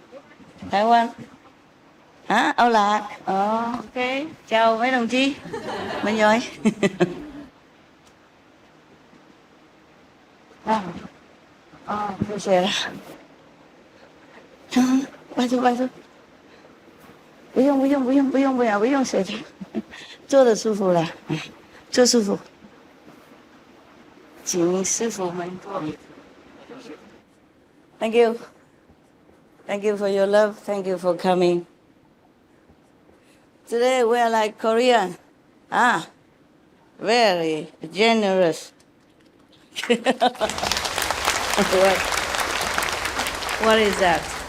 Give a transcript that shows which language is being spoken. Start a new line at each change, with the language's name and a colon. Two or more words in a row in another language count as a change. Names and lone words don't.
Vietnamese: Taiwan. Hả? Âu Lạc. Ok. Chào mấy đồng chí. Mình rồi. Bây giờ là. Bài thôi.
Chinese: 不用写的，坐的舒服了，坐舒服。请师傅们坐。
English: Thank you. Thank you for your love. Thank you for coming. Today we are like Korean. Very generous. What is that?